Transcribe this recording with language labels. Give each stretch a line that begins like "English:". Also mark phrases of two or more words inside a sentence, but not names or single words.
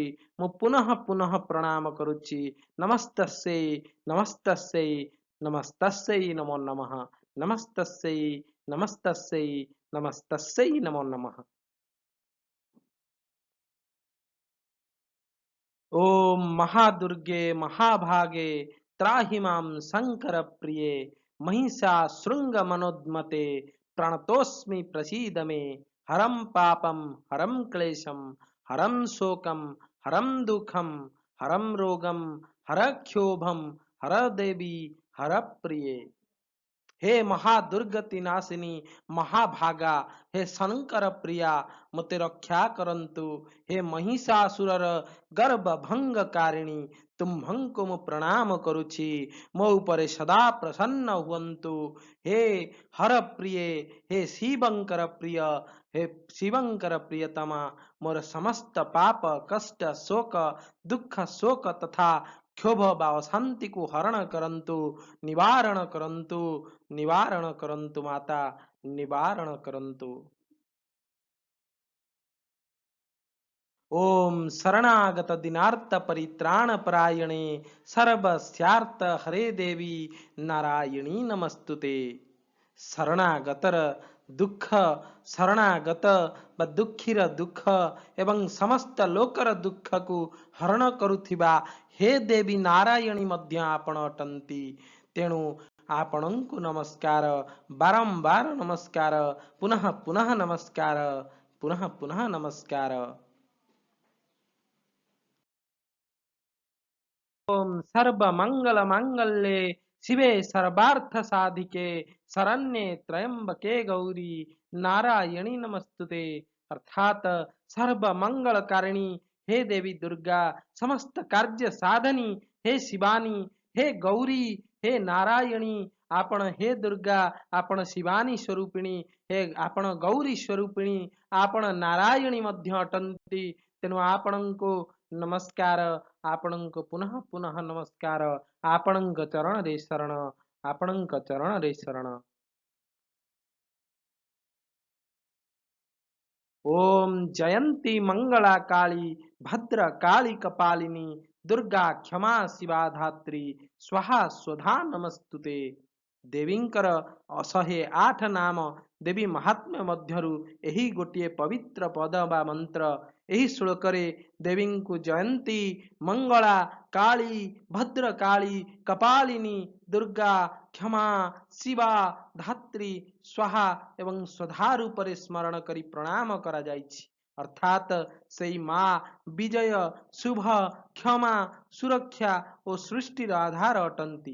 Odia: ମୁଁ ପୁନଃ ପୁନଃ ପ୍ରଣାମ କରୁଛି।
Sanskrit: ନମସ୍ତସ୍यै ନମସ୍ତସ୍यै ନମସ୍ତସ୍यै ନମୋ ନମଃ। ନମସ୍ତସ୍यै ନମସ୍ତସ୍यै ନମସ୍ତସ୍यै ନମୋ ନମଃ। ओम महादुर्गे महाभागे त्राहि मां शंकर प्रिये महिषासृंग मनोद्मते प्रणतोस्मि प्रसीद मे। हरम पापम हरम क्लेशम हरम शोकम हरम दुखम हरम रोगम हर क्षोभम हर देवी हर प्रिये।
Odia: ହେ ମହାଦୁର୍ଗତି ନାଶିନୀ ମହାଭାଗା, ହେ ଶଙ୍କର ପ୍ରିୟା ମତେ ରକ୍ଷା କରନ୍ତୁ। ହେ ମହିଷାସୁରର ଗର୍ଭ ଭଙ୍ଗକାରିଣୀ ତୁମ୍ଭଙ୍କୁ ମୁଁ ପ୍ରଣାମ କରୁଛି। ମୋ ଉପରେ ସଦା ପ୍ରସନ୍ନ ହୁଅନ୍ତୁ। ହେ ହର ପ୍ରିୟ, ହେ ଶିବଙ୍କର ପ୍ରିୟ, ହେ ଶିବଙ୍କର ପ୍ରିୟତମା ମୋର ସମସ୍ତ ପାପ କଷ୍ଟ ଶୋକ ଦୁଃଖ ଶୋକ ତଥା କ୍ଷୋଭ ଓ ଅଶାନ୍ତିକୁ ହରଣ କରନ୍ତୁ, ନିବାରଣ କରନ୍ତୁ, ନିବାରଣ କରନ୍ତୁ ମାତା, ନିବାରଣ କରନ୍ତୁ।
Sanskrit: ओम शरणागत दिनार्थ परित्राण परायणे सर्वस्यार्थ हरे देवी नारायणी नमस्तुते।
Odia: ଶରଣାଗତର ଦୁଃଖ ଶରଣାଗତ ବା ଦୁଃଖୀର ଦୁଃଖ ଏବଂ ସମସ୍ତ ଲୋକର ଦୁଃଖକୁ ହରଣ କରୁଥିବା ହେ ଦେବୀ ନାରାୟଣୀ ମଧ୍ୟ ଆପଣ ଅଟନ୍ତି। ତେଣୁ ଆପଣଙ୍କୁ ନମସ୍କାର, ବାରମ୍ବାର ନମସ୍କାର, ପୁନଃ ପୁନଃ ନମସ୍କାର, ପୁନଃ ପୁନଃ ନମସ୍କାର।
Sanskrit: ओम सर्व मंगल मांगल्ये शिवे सर्वार्थ साधिके शरण्ये त्र्यंबके गौरी नारायणी नमस्तुते।
Odia: ଅର୍ଥାତ ସର୍ବ ମଙ୍ଗଳ କାରିଣୀ ହେ ଦେବୀ ଦୁର୍ଗା, ସମସ୍ତ କାର୍ଯ୍ୟ ସାଧନୀ ହେ ଶିବାନୀ, ହେ ଗୌରୀ, ହେ ନାରାୟଣୀ, ଆପଣ ହେ ଦୁର୍ଗା, ଆପଣ ଶିବାନୀ ସ୍ୱରୂପିଣୀ, ହେ ଆପଣ ଗୌରୀ ସ୍ୱରୂପିଣୀ, ଆପଣ ନାରାୟଣୀ ମଧ୍ୟ ଅଟନ୍ତି। ତେଣୁ ଆପଣଙ୍କୁ ନମସ୍କାର, ଆପଣଙ୍କୁ ପୁନଃ ପୁନଃ ନମସ୍କାର, आपणଙ୍କ ଚରଣରେ ଶରଣ, ଆପଣଙ୍କ ଚରଣରେ ଶରଣ।
Sanskrit: ओम जयंती मंगला काली भद्र काली कपालिनी दुर्गा क्षमा शिवा धात्री स्वाहा स्वधा नमस्तुते।
Odia: ଦେବୀଙ୍କର 108 ନାମ ଦେବୀ ମାହାତ୍ମ୍ୟ ମଧ୍ୟରୁ ଏହି ଗୋଟିଏ ପବିତ୍ର ପଦ ବା ମନ୍ତ୍ର। ଏହି ଶ୍ଳୋକରେ ଦେବୀଙ୍କୁ ଜୟନ୍ତୀ ମଙ୍ଗଳା କାଳୀ ଭଦ୍ର କାଳୀ କପାଳିନୀ ଦୁର୍ଗା କ୍ଷମା ଶିବା ଧାତ୍ରୀ ସ୍ୱାହା ଏବଂ ସ୍ୱଧା ରୂପରେ ସ୍ମରଣ କରି ପ୍ରଣାମ କରା ଯାଇଛି। ଅର୍ଥାତ ସେହି ମା ବିଜୟ ଶୁଭ କ୍ଷମା ସୁରକ୍ଷା ଓ ସୃଷ୍ଟିର ଆଧାର ଅଟନ୍ତି।